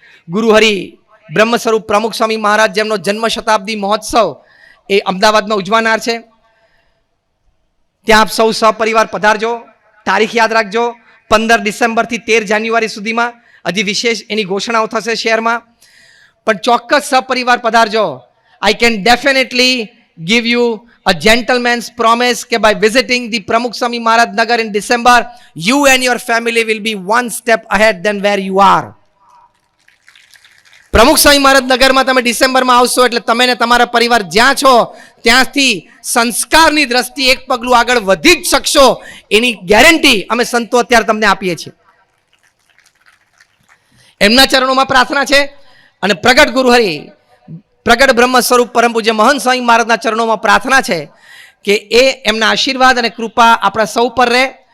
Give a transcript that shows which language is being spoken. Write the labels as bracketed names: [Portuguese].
[Gujarati] ગુરુહરિ બ્રહ્મ સ્વરૂપ પ્રમુખ સ્વામી મહારાજ જેમનો જન્મ શતાબ્દી મહોત્સવ એ અમદાવાદમાં ઉજવાનાર છે. ત્યાં આપ સૌ સપરિવાર પધારજો. તારીખ યાદ રાખજો, 15 ડિસેમ્બરથી 13 જાન્યુઆરી સુધીમાં. હજી વિશેષ એની ઘોષણાઓ થશે શહેરમાં, પણ ચોક્કસ સપરિવાર પધારજો. [English] I can definitely give you a gentleman's promise કે by visiting the Pramukh Swami Maharaj Nagar in December, you and your family will be one step ahead than where you are. [Gujarati] પ્રમુખ સ્વામી મહારાજ નગરમાં તમે ડિસેમ્બરમાં આવશો એટલે તમે ને તમારા પરિવાર જ્યાં છો ત્યાંથી સંસ્કારની દ્રષ્ટિએ એક પગલું આગળ વધી જ શકશો, એની ગેરંટી અમે સંતો અત્યારે તમને આપીએ છીએ. એમના ચરણોમાં પ્રાર્થના છે અને પ્રગટ ગુરુહરિ પ્રગટ બ્રહ્મ સ્વરૂપ પરમ પૂજ્ય મહંત સ્વામી મહારાજના ચરણોમાં પ્રાર્થના છે કે એ એમના આશીર્વાદ અને કૃપા આપણા સૌ પર રહે.